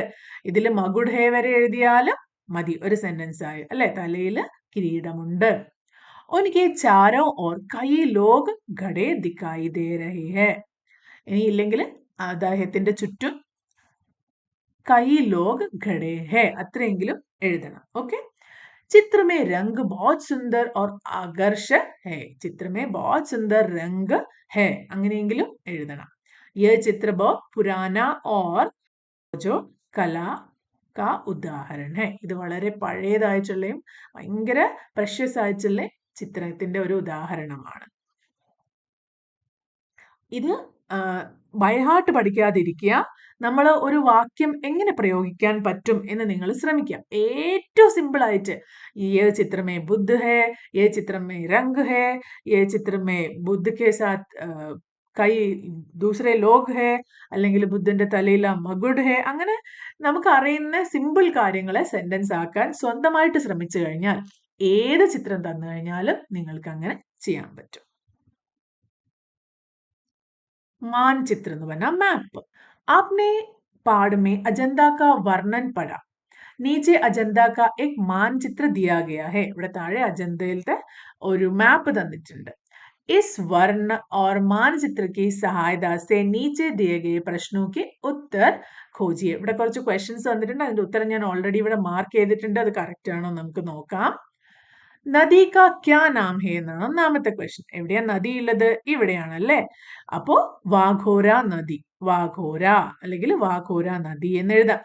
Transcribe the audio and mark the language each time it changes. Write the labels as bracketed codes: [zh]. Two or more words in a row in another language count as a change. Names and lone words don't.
[ml] ഇതിൽ [hi] मुकुट है [ml] വരെ എഴുതിയാലും മതി, ഒരു സെന്റൻസ് ആയി അല്ലെ. തലയിൽ കിരീടമുണ്ട്. [hi] उनके चारों ओर कई लोग खड़े दिखाई दे रहे हैं. [ml] ഇനി ഇല്ലെങ്കിൽ അദ്ദേഹത്തിന്റെ ചുറ്റും [hi] कई लोग खड़े हैं, [ml] അത്രയെങ്കിലും എഴുതണം. ഓക്കെ. [hi] चित्र में रंग बहुत सुंदर और आकर्षक है. चित्र में बहुत सुंदर रंग है, [ml] അങ്ങനെയെങ്കിലും എഴുതണം. [hi] यह चित्र बहुत पुराना और जो कला का उदाहरण है. [ml] ഇത് വളരെ പഴയതായിട്ടുള്ളയും ഭയങ്കര പ്രഷ്യസ് ആയിട്ടുള്ള ചിത്രത്തിന്റെ ഒരു ഉദാഹരണമാണ്. ഇത് ബൈഹാർട്ട് പഠിക്കാതിരിക്കുക. നമ്മൾ ഒരു വാക്യം എങ്ങനെ പ്രയോഗിക്കാൻ പറ്റും എന്ന് നിങ്ങൾ ശ്രമിക്കുക. ഏറ്റവും സിമ്പിൾ ആയിട്ട് [hi] ये चित्र में बुद्ध है, ये चित्र में रंग है, ये चित्र में बुद्ध के साथ कई दूसरे लोग हैं, [ml] അല്ലെങ്കിൽ ബുദ്ധന്റെ തലയിൽ [hi] मुकुट है, [ml] അങ്ങനെ നമുക്ക് അറിയുന്ന സിമ്പിൾ കാര്യങ്ങളെ സെന്റൻസ് ആക്കാൻ സ്വന്തമായിട്ട് ശ്രമിച്ചു കഴിഞ്ഞാൽ ഏത് ചിത്രം തന്നു കഴിഞ്ഞാലും നിങ്ങൾക്ക് അങ്ങനെ ചെയ്യാൻ പറ്റും. मानचित्र എന്ന് പറഞ്ഞാൽ മാപ്പ്. [hi] आपने पहाड़ में अजंता का वर्णन पढ़ा. नीचे अजंता का एक मानचित्र दिया गया है. [ml] ഇവിടെ താഴെ അജന്തയിലത്തെ ഒരു മാപ്പ് തന്നിട്ടുണ്ട്. [hi] इस वर्ण और मानचित्र की सहायता से नीचे दिए गए प्रश्नों के उत्तर खोजिए. [ml] ഇവിടെ കുറച്ച് ക്വസ്റ്റ്യൻസ് തന്നിട്ടുണ്ട്. അതിന്റെ ഉത്തരം ഞാൻ ഓൾറെഡി ഇവിടെ മാർക്ക് ചെയ്തിട്ടുണ്ട്. അത് കറക്റ്റ് ആണോ നമുക്ക് നോക്കാം. [hi] नदी का क्या नाम है [ml] എന്നാണ് ഒന്നാമത്തെ ക്വസ്റ്റ്യൻ. എവിടെയാ നദി ഉള്ളത്? ഇവിടെയാണല്ലേ. അപ്പോ വാഘോര നദി, വാഘോര അല്ലെങ്കിൽ വാഘോര നദി എന്ന് എഴുതാം.